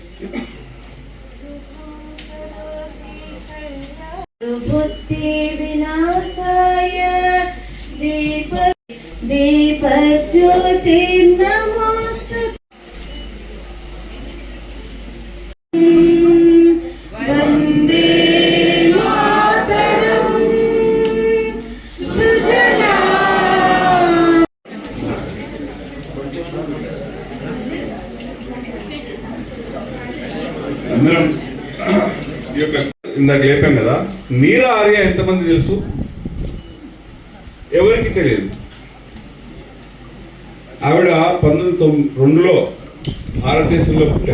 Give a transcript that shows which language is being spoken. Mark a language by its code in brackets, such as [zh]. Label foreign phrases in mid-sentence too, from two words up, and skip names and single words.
[sa] बुद्धि विनाशाय दीप दीप ज्योति नमोस्तुते वंदे मातरम सुजला। [te] అందరం ఇందాక లేపాం కదా, నీల ఆర్య ఎంతమంది తెలుసు? ఎవరికి తెలియదు. ఆవిడ 1902లో భారతదేశంలో పుట్టారు.